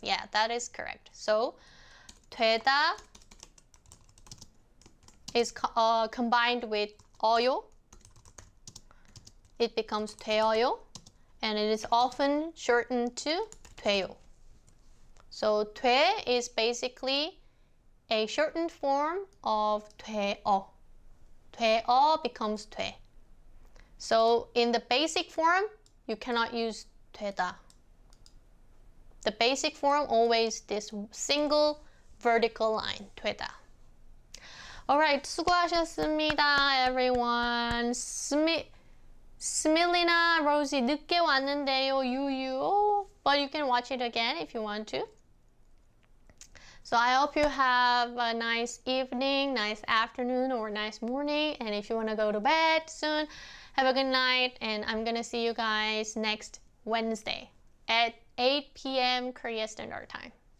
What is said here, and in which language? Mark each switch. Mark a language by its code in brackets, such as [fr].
[en] Yeah, that is correct. So 되다 is combined with 어요. It becomes 되어요. And it is often shortened to 돼요. So 돼 is basically a shortened form of 되어. 되어 becomes 돼. So in the basic form, you cannot use 되다. The basic form always this single vertical line, 되다. Alright, [ko] 수고하셨습니다, [en] everyone. [ko] Smilina, Rosie, 늦게 왔는데요, 유유. [en] Oh, but you can watch it again if you want to. So I hope you have a nice evening, nice afternoon, or nice morning. And if you want to go to bed soon, have a good night. And I'm going to see you guys next Wednesday at 8 p.m. Korea Standard Time.